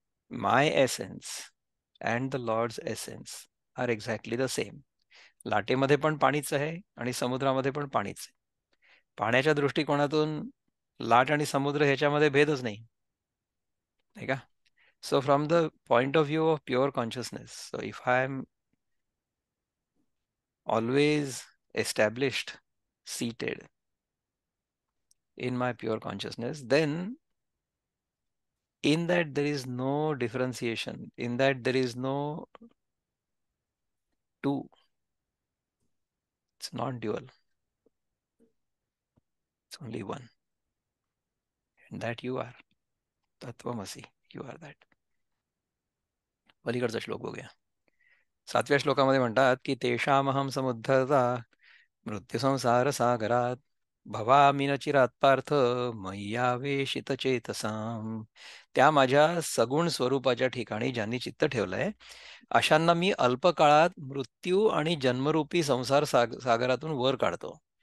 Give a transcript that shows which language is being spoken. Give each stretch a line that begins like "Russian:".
English: My essence and the Lord's essence are exactly the same.
Marathi: लाटेमध्ये पण पाणीच आहे आणि समुद्रामध्ये पण पाणीच आहे. पाण्याच्या दृष्टिकोनातून लाट आणि समुद्र ह्याच्यामध्ये भेदच नाही, नाही का?
English: So from the point of view of pure consciousness, so if I am always established, seated in my pure consciousness, then in that there is no differentiation, in that there is no two, it's not dual, it's only one. And that you are. Tattvamasi, you are that.
Marathi: पलीकडचा श्लोक बघूया. 7व्या श्लोकामध्ये म्हणतात की
Sanskrit: तेषामहं समुद्धरता मृत्युसंसार सागरात भवामी न चिरात पार्थ मय्यावेशित चेतसाम.
Marathi: त्या माझ्या सगुण स्वरूपाच्या ठिकाणी ज्यांनी चित्त ठेवलंय, अशांना मी अल्पकाळात मृत्यू आणि जन्मरूपी संसार सागरातून वर काढतो.